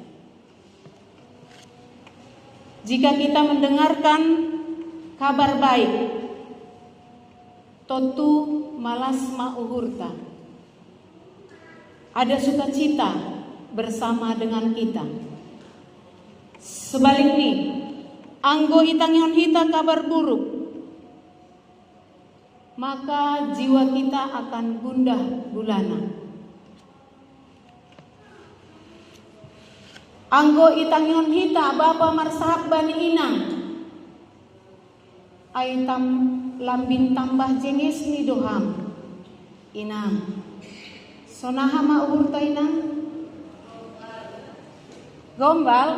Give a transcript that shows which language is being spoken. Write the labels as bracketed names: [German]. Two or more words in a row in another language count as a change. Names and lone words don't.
[Indonesian] Jika kita mendengarkan kabar baik, [Batak Simalungun] totu malas mauhurta, [Indonesian] ada sukacita bersama dengan kita. Sebaliknya, [Batak Simalungun] anggo itangyon hita [Indonesian] kabar buruk, maka jiwa kita akan gundah gulana. [Batak Simalungun] Anggo itangyon hita bapa marsahak bani inang, ay lambin tambah jengis ni doham inang. Sonaha mauhurta inang? Gombal?